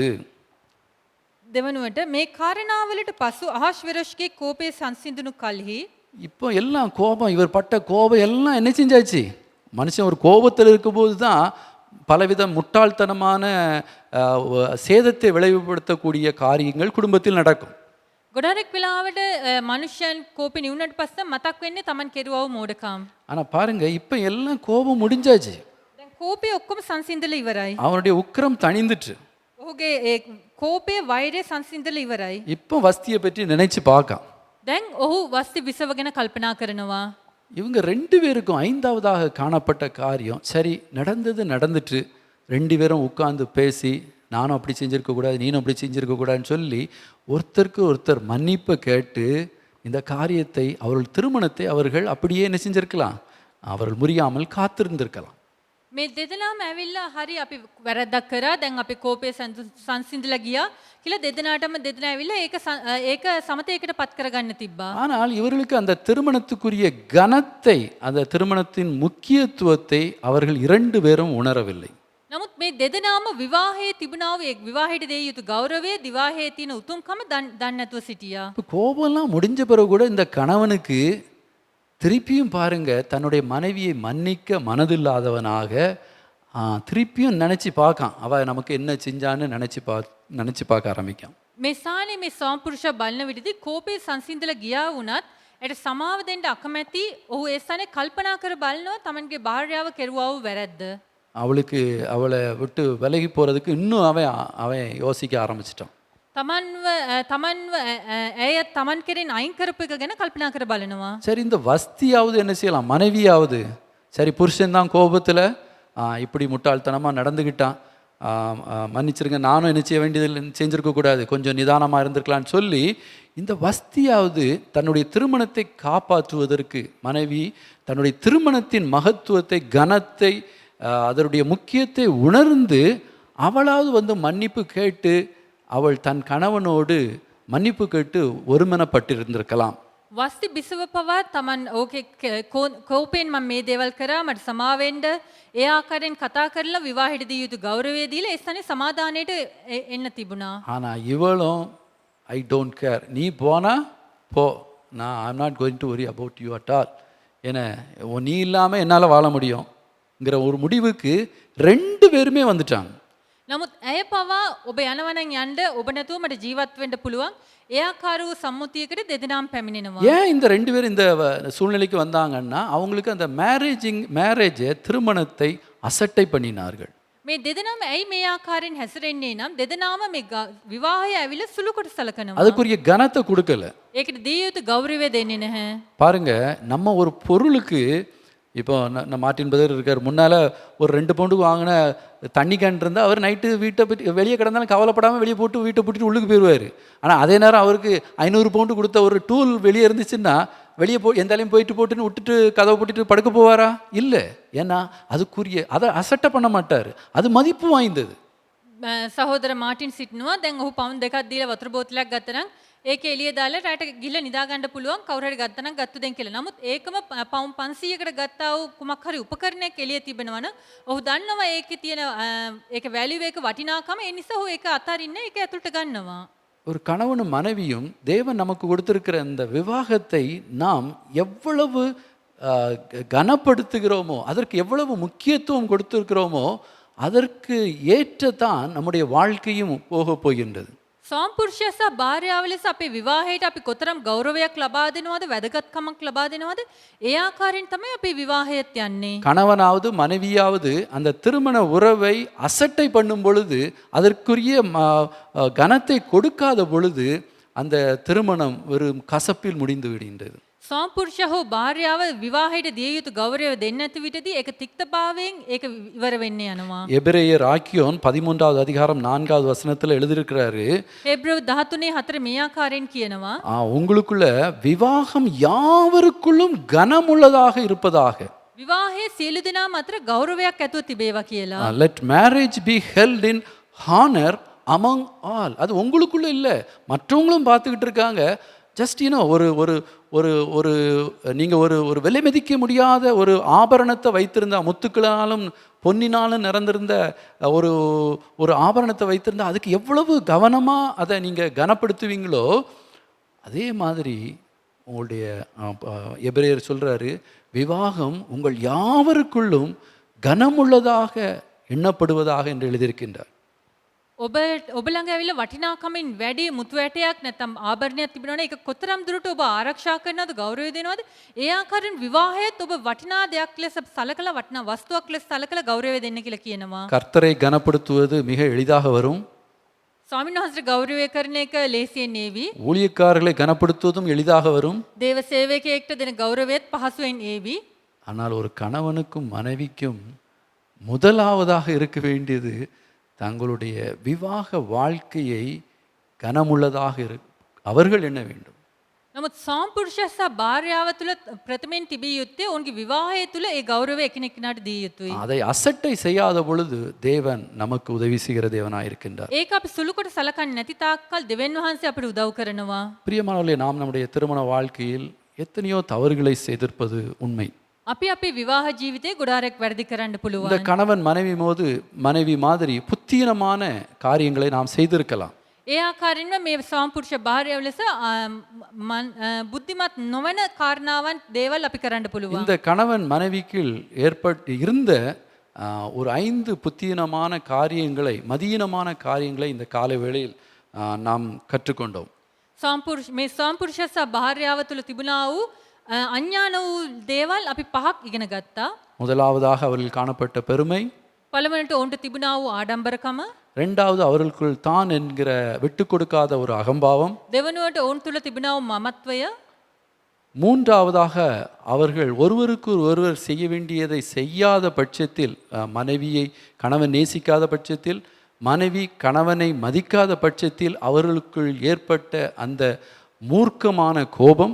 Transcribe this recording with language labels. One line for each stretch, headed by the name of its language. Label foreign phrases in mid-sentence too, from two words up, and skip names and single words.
Sinhala: දෙවනුවට මේ කාරණාවලට පසු අහශ්වෙරෝෂ්ගේ කෝපය සංසිඳුණු කලෙහි.
Tamil: இப்போ எல்லாம் கோபம், இவர் பட்ட கோபம் எல்லாம் என்ன செஞ்சாச்சு? மனுஷன் ஒரு கோபத்தில் இருக்கும்போது தான் பலவித முட்டாள்தனமான சேதத்தை விளைவுபடுத்தக்கூடிய காரியங்கள் குடும்பத்தில் நடக்கும்.
Sinhala: ගොඩාක් වෙලාවට මනුෂ්‍යයන් කෝපේ නිවුනට පස්සේ මතක් වෙන්නේ Taman කෙරුවව මෝඩකම්.
Tamil: ஆனால் பாருங்க, இப்போ எல்லாம் கோபம் முடிஞ்சாச்சு.
Sinhala: දැන් කෝපය ඔක්කොම සංසිඳලා ඉවරයි.
Tamil: அவனுடைய உக்கிரம் தணிந்துட்டு.
Sinhala: ඔහුගේ ඒ කෝපය වෛරය සංසිඳලා ඉවරයි.
Tamil: இப்போ வஸ்தியை பற்றி நினைச்சு பார்க்கான்.
Sinhala: දැන් ඔහු වස්ති බිසව ගැන කල්පනා කරනවා.
Tamil: இவங்க ரெண்டு பேருக்கும் ஐந்தாவதாக காணப்பட்ட காரியம், சரி நடந்தது நடந்துட்டு, ரெண்டு பேரும் உட்கார்ந்து பேசி நானும் அப்படி செஞ்சிருக்க கூடாது, நீனும் அப்படி செஞ்சிருக்க கூடாதுன்னு சொல்லி ஒருத்தருக்கு ஒருத்தர் மன்னிப்பை கேட்டு இந்த காரியத்தை அவர்கள் திருமணத்தை அவர்கள் அப்படியே என்ன செஞ்சிருக்கலாம், அவர்கள் முறியாமல் காத்திருந்திருக்கலாம்.
Sinhala: මේ දෙදෙනාම ඇවිල්ලා හරි අපි වැරද්දක් කරා දැන් අපි කෝපය සංසිඳලා ගියා කියලා දෙදෙනාටම දෙදෙනා ඇවිල්ලා ඒක සමතයකට පත් කරගන්න තිබ්බා.
Tamil: ஆனால் இவர்களுக்கு அந்த திருமணத்துக்குரிய கனத்தை, அந்த திருமணத்தின் முக்கியத்துவத்தை அவர்கள் இரண்டு பேரும் உணரவில்லை.
Sinhala: නමුත් මේ දෙදෙනාම විවාහයේ තිබුණා වූ විවාහයට දෙය යුතු ගෞරවය, විවාහයේ තියෙන උතුම්කම දන්නේ නැතුව සිටියා.
Tamil: இப்போ கோபம்லாம் முடிஞ்ச பிறகு கூட இந்த கணவனுக்கு திருப்பியும் பாருங்க தன்னுடைய மனைவியை மன்னிக்க மனதில்லாதவனாக திருப்பியும் நினச்சி பார்க்கான், அவ நமக்கு என்ன செஞ்சான்னு நினச்சி பார்க்க ஆரம்பிக்கான்.
Sinhala: මේ සානේ මේ සම්පුරුෂ බලන විදිහදී කෝපේ සංසිඳලා ගියා වුණත් ඒට සමාව දෙන්න අකමැති ඔහු ඒ ස්ථානේ කල්පනා කර බලනවා තමන්ගේ භාර්යාව කෙරුවා වූ වැරද්ද.
Tamil: அவளை விட்டு விலகி போகிறதுக்கு இன்னும் அவன் யோசிக்க ஆரம்பிச்சிட்டான்.
Sinhala: තමන්ව ඇය තමන් කෙරෙන් අයින් කරපු එක ගැන කල්පනා කර බලනවා.
Tamil: சரி, இந்த வஸ்தியாவது என்ன செய்யலாம், மனைவியாவது சரி புருஷன் தான் கோபத்தில் இப்படி முட்டாள்தனமாக நடந்துக்கிட்டான், மன்னிச்சிருங்க, நானும் என்ன செய்ய வேண்டியதில்லை, செஞ்சுருக்கக்கூடாது, கொஞ்சம் நிதானமாக இருந்திருக்கலான்னு சொல்லி இந்த வஸ்தியாவது தன்னுடைய திருமணத்தை காப்பாற்றுவதற்கு, மனைவி தன்னுடைய திருமணத்தின் மகத்துவத்தை, கனத்தை, அதனுடைய முக்கியத்தை உணர்ந்து அவளாவது வந்து மன்னிப்பு கேட்டு அவள் தன் கணவனோடு மன்னிப்பு கேட்டு ஒருமனப்பட்டிருந்திருக்கலாம்.
Sinhala: වස්ති බිසව පවා තමන් ඕකේ කෝපයෙන් මම මේ දේවල් කරා මට සමාව වෙන්න ඒ ආකාරයෙන් කතා කරලා විවාහෙට දී යුතු ගෞරවය දීලා ඒ ස්ථානේ සමාදානයට එන්න තිබුණා.
Tamil: ஆனால் இவளும்
English: I don't care,
Tamil: நீ போனா போ, நான்
English: I am not going to worry about you at all,
Tamil: ஏன்னா நீ இல்லாமல் என்னால் வாழ முடியும்ங்கிற ஒரு முடிவுக்கு ரெண்டு பேருமே வந்துட்டாங்க.
Sinhala: නමුත් ඇය පවා ඔබ යනවා නම් යන්න, ඔබ නැතුව මට ජීවත් වෙන්න පුළුවන්, ඒ ආකාර වූ සම්මුතියකට දෙදෙනාම පැමිණෙනවා.
Tamil: ஏன் இந்த ரெண்டு பேரும் இந்த சூழ்நிலைக்கு வந்தாங்கன்னா அவங்களுக்கு அந்த மேரேஜை, திருமணத்தை அசட்டை பண்ணினார்கள்.
Sinhala: මේ දෙදෙනාම ඇයි මේ ආකාරයෙන් හැසිරෙන්නේ නම් දෙදෙනාම මේ විවාහය ඇවිල්ලා සුළු කොට සලකනවා.
Tamil: அதுக்குரிய கனத்தை கொடுக்கல.
Sinhala: ඒකට දිය යුතු ගෞරවය දෙන්නේ නැහැ.
Tamil: பாருங்க, நம்ம ஒரு பொருளுக்கு இப்போ மார்ட்டின் பிரதர் இருக்கார், முன்னால் ஒரு 2 பவுண்டுக்கு வாங்கின தண்ணி கேன் இருந்தால் அவர் நைட்டு வீட்டை பற்றி வெளியே கிடந்தாலும் கவலைப்படாமல் வெளியே போட்டு வீட்டை பூட்டிட்டு உள்ளுக்கு போயிடுவார். ஆனால் அதே நேரம் அவருக்கு 500 பவுண்டு கொடுத்த ஒரு டூல் வெளியே இருந்துச்சுன்னா வெளியே எந்தாலையும் போட்டுன்னு விட்டுட்டு கதவை போட்டுட்டு படுக்க போவாரா? இல்லை. ஏன்னா அதுக்குரிய அதை அசட்டை பண்ண மாட்டார், அது மதிப்பு வாய்ந்தது.
Sinhala: සහෝදර මාටින් සිටිනවා. දැන් ඔහු පවුන් 2ක් දීලා වතුර බෝතලයක් ගත්තනම් ඒක එළිය දාලා රැට ගිහලා නිදා ගන්න පුළුවන්, කවුරු හරි ගත්තනම් ගත්තු දෙන් කියලා. නමුත් ඒකම පවුන් 500කට ගත්තා වූ කුමක් හරි උපකරණයක් එළිය තිබෙනවා නම් ඔහු දන්නවා ඒකේ තියෙන ඒක වැලියු එක වටිනාකම, ඒ නිසා ඔහු ඒක අතාරින්නේ, ඒක ඇතුළට ගන්නවා.
Tamil: ஒரு கணவனும் மனைவியும் தேவன் நமக்கு கொடுத்திருக்கிற இந்த விவாகத்தை நாம் எவ்வளவு கனப்படுத்துகிறோமோ, அதற்கு எவ்வளவு முக்கியத்துவம் கொடுத்திருக்கிறோமோ அதற்கு ஏற்றதான் நம்முடைய வாழ்க்கையும் போக போகின்றது.
Sinhala: සම්පුරුෂයා සහ භාර්යාව ලෙස අපේ විවාහයට අපි කොතරම් ගෞරවයක් ලබා දෙනවද, වැදගත්කමක් ලබා දෙනවද, ඒ ආකාරයෙන් තමයි අපේ විවාහයත් යන්නේ.
Tamil: கணவனாவது மனைவியாவது அந்த திருமண உறவை அசட்டை பண்ணும் பொழுது, அதற்குரிய கனத்தை கொடுக்காத பொழுது அந்த திருமணம் வெறும் கசப்பில் முடிந்து விடுகின்றது.
Sinhala: සම්පුරුෂයා හෝ භාර්යාව විවාහයට දිය යුතු ගෞරවය දෙන්නේ නැති විටදී ඒක තික්තභාවයෙන් ඒක ඉවර වෙන්න යනවා.
Tamil: எபிரேயர் ஆக்கியோன் 13வது அதிகாரம் 4வது வசனத்தில் எழுதியிருக்கிறாரு,
Sinhala: හේබ්‍රேව 13:4 මේ ආකාරයෙන් කියනවා,
Tamil: உங்களுக்குள்ள விவாகம் யாவருக்குள்ளும் கனமுள்ளதாக இருப்பதாக.
Sinhala: විවාහයේ සියලු දෙනා අතර ගෞරවයක් ඇතුව තිබේවා කියලා.
English: let marriage be held in honor among all.
Tamil: அது உங்களுக்குள்ள இல்லை, மற்றவங்களும் பார்த்துக்கிட்டு இருக்காங்க. ஜஸ்ட் ஒரு ஒரு ஒரு ஒரு நீங்கள் ஒரு விலை மதிக்க முடியாத ஒரு ஆபரணத்தை வைத்திருந்தா, முத்துக்களாலும் பொன்னினாலும் நிறந்திருந்த ஒரு ஒரு ஆபரணத்தை வைத்திருந்தா அதுக்கு எவ்வளவு கவனமாக அதை நீங்கள் கனப்படுத்துவீங்களோ அதே மாதிரி உங்களுடைய எபிரேயர் சொல்கிறாரு, விவாகம் உங்கள் யாவருக்குள்ளும் கனமுள்ளதாக எண்ணப்படுவதாக என்று எழுதியிருக்கின்றார்.
Sinhala: ඔබ ළඟ ඇවිල්ලා වටිනාකමින් වැඩි මුතු ඇටයක් නැත්නම් ආභරණයක් තිබුණානේ ඒක කොතරම් දුරට ඔබ ආරක්ෂා කරනවද ගෞරවය දෙනවද? ඒ ආකාරයෙන් විවාහයත් ඔබ වටිනා දෙයක් ලෙස සලකලා වටිනා වස්තුවක් ලෙස සලකලා ගෞරවය දෙන්න කියලා කියනවා.
Tamil: கர்த்தரை கனப்படுத்துவது மிக எளிதாக வரும்.
Sinhala: ස්වාමීන් වහන්සේ ගෞරවය කරන එක ලේසියෙන් ඒවි.
Tamil: ஊழியக்காரர்களை கனப்படுத்துவதும் எளிதாக வரும்.
Sinhala: දේව සේවකයෙක්ට දෙන ගෞරවයත් පහසුවෙන් ඒවි.
Tamil: ஆனால் ஒரு கணவனுக்கும் மனைவிக்கும் முதலாவதாக இருக்க வேண்டியது தங்களுடைய விவாக வாழ்க்கையை கனமுள்ளதாக அவர்கள் எண்ண வேண்டும்.
Sinhala: නමුත් සාම්පුරුෂයා සහ භාර්යාව තුළ ප්‍රථමයෙන් තිබිය යුත්තේ ඔවුන්ගේ විවාහය තුළ ඒ ගෞරවය එකිනෙකාට දිය යුතුයි.
Tamil: அதை அசட்டை செய்யாத பொழுது தேவன் நமக்கு உதவி செய்கிற தேவனாய் இருக்கின்றார்.
Sinhala: ඒක අපි සුළුකොට සලකන්නේ නැති තාක්කල් දෙවියන් වහන්සේ අපිට உதவ කරනවා.
Tamil: பிரியமானவர்களே, நாம் நம்முடைய திருமண வாழ்க்கையில் எத்தனையோ தவறுகளை செய்திருப்பது உண்மை.
Sinhala: අපි අපේ විවාහ ජීවිතේ ගොඩාරක් වැරදි කරන්න
Tamil: இந்த
Sinhala: පුළුවන්.
Tamil: கணவன் மனைவி மாதிரி புத்தீனமான காரியங்களை நாம் செய்திருக்கலாம்.
Sinhala: ඒ ආකාරයෙන්ම මේ සාම්පුරුෂ භාර්යාව ලෙස බුද්ධිමත් නොවන කාරණාවන් දේවල් අපි කරන්න පුළුවන්.
Tamil: இந்த கணவன் மனைவிக்குள் இருந்த ஒரு 5 புத்தீனமான காரியங்களை, மதியீனமான காரியங்களை இந்த காலை வேளையில் நாம் கற்றுக்கொண்டோம்.
Sinhala: මේ සාම්පුරුෂ සහ භාර්යාව තුළ තිබුණා වූ අඥාන වූ දේවල් අපි පහක් ඉගෙන ගත්තා.
Tamil: முதலாவதாக அவர்கள் காணப்பட்ட பெருமை,
Sinhala: පළවෙනිට ඔවුන්ට තිබුණා වූ ආඩම්බරකම,
Tamil: இரண்டாவது அவர்களுக்குள் தான் என்கிற விட்டு கொடுக்காத ஒரு அகம்பாவம்,
Sinhala: දෙවනුවට ඔවුන් තුළ තිබුණා වූ මමත්වය,
Tamil: மூன்றாவதாக அவர்கள் ஒருவருக்கு ஒருவர் செய்ய வேண்டியதை செய்யாத பட்சத்தில், மனைவியை கணவன் நேசிக்காத பட்சத்தில், மனைவி கணவனை மதிக்காத பட்சத்தில் அவர்களுக்குள் ஏற்பட்ட அந்த மூர்க்கமான கோபம்,